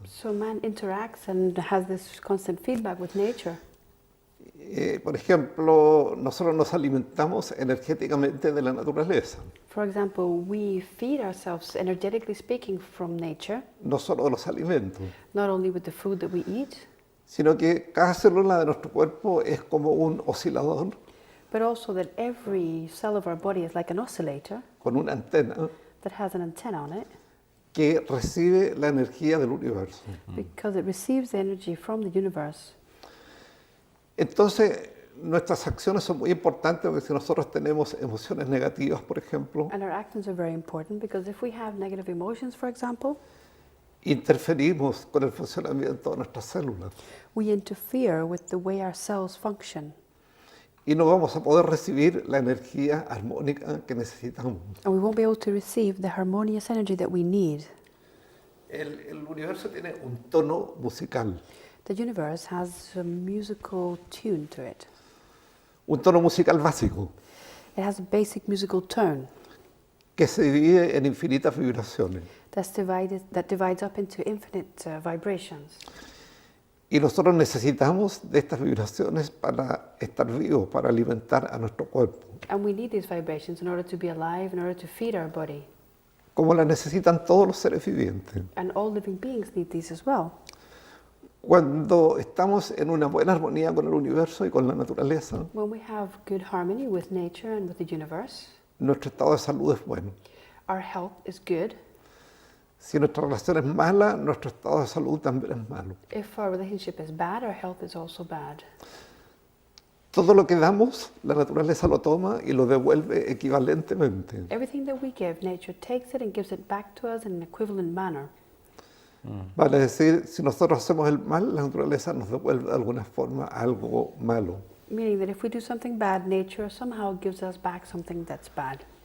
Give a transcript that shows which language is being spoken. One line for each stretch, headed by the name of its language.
English: So man interacts and has this constant feedback with nature.
Spanish: Por ejemplo, nosotros nos alimentamos energéticamente de la naturaleza.
English: For example, we feed ourselves, energetically speaking, from nature,
Spanish: No solo de los alimentos,
English: not only with the food that we eat,
Spanish: sino que cada célula de nuestro cuerpo es como un oscilador
English: but also that every cell of our body is like an oscillator
Spanish: con una antena
English: that has an antenna on it,
Spanish: que recibe la energía del universo.
English: because it receives the energy from the universe.
Spanish: Entonces, nuestras acciones son muy importantes porque si nosotros tenemos emociones negativas, por ejemplo,
English: And our actions are very important because if we have negative emotions, for example,
Spanish: interferimos con el funcionamiento de nuestras células
English: we interfere with the way our cells function,
Spanish: y no vamos a poder recibir la energía armónica que necesitamos.
English: and we won't be able to receive the harmonious energy that we need.
Spanish: El universo tiene un tono musical.
English: The universe has a musical tune to it.
Spanish: Un tono musical básico
English: It has a basic musical tone
Spanish: que se divide en infinitas vibraciones.
English: that divides up into infinite vibrations.
Spanish: Y nosotros necesitamos de estas vibraciones para estar vivos, para alimentar a nuestro cuerpo.
English: And we need these vibrations in order to be alive, in order to feed our body.
Spanish: Como las necesitan todos los seres vivientes.
English: And all living beings need these as well.
Spanish: Cuando estamos en una buena armonía con el universo y con la naturaleza,
English: When we have good harmony with nature and with the universe,
Spanish: nuestro estado de salud es bueno.
English: our health is good.
Spanish: Si nuestra relación es mala, nuestro estado de salud también es malo.
English: If our relationship is bad, our health is also bad.
Spanish: Todo lo que damos, la naturaleza lo toma y lo devuelve equivalentemente.
English: Everything that we give, nature takes it and gives it back to us in an equivalent manner.
Spanish: Vale decir, si nosotros hacemos el mal, la naturaleza nos devuelve de alguna forma algo malo.
English: Meaning that if we do something bad, nature somehow gives us back something that's bad.